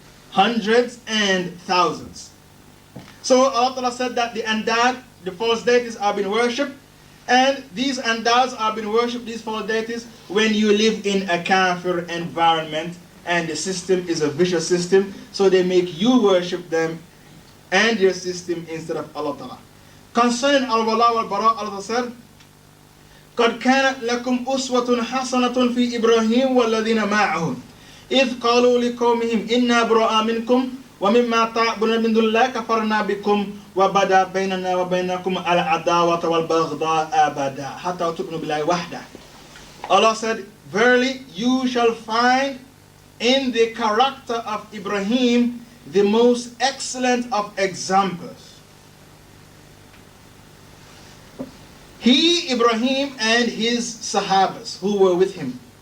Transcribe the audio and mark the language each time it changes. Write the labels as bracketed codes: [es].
[en] Hundreds and thousands. So Allah said that the andad, the false deities, are being worshipped. And these andads are being worshipped, these false deities, when you live in a kafir environment and the system is a vicious system, so they make you worship them and your system instead of Allah Ta'ala. Concerning Al-Wara wal Bara, Allah said, [ar] قَدْ كَانَتْ لَكُمْ أُسْوَةٌ حَسَنَةٌ فِي إِبْرَاهِيمَ وَالَّذِينَ مَعَهُ إِذْ قَالُوا لِقَوْمِهِمْ إِنَّا بُرَآءُ مِنْكُمْ وَمِمَّا تَعْبُدُونَ مِنْ دُونِ اللَّهِ كَفَرْنَا بِكُمْ وَبَدَا بَيْنَنَا وَبَيْنَكُمْ الْعَدَاوَةُ وَالْبَغْضَاءُ أَبَدًا حَتَّى تُؤْمِنُوا بِاللَّهِ وَحْدَهُ. [en] Allah said, verily you shall find in the character of Ibrahim the most excellent of examples. He, Ibrahim, and his Sahabas who were with him.